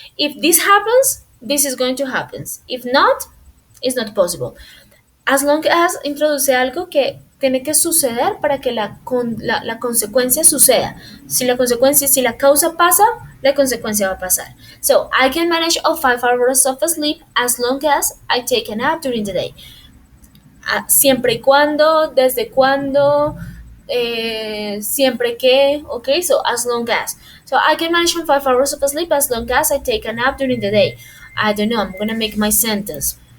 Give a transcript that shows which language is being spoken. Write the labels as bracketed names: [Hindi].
[English] If this happens, this is going to happen. If not, it's not possible. As long as introduce [Spanish] algo que tiene que suceder para que la consecuencia suceda. Si la causa pasa, la consecuencia va a pasar. [English] So, I can manage 5 hours of sleep as long as I take a nap during the day. [Spanish] Siempre y cuando, desde cuando, siempre que, okay? [English] So, as long as. So, I can manage 5 hours of sleep as long as I take a nap during the day. I don't know, I'm gonna make my sentence.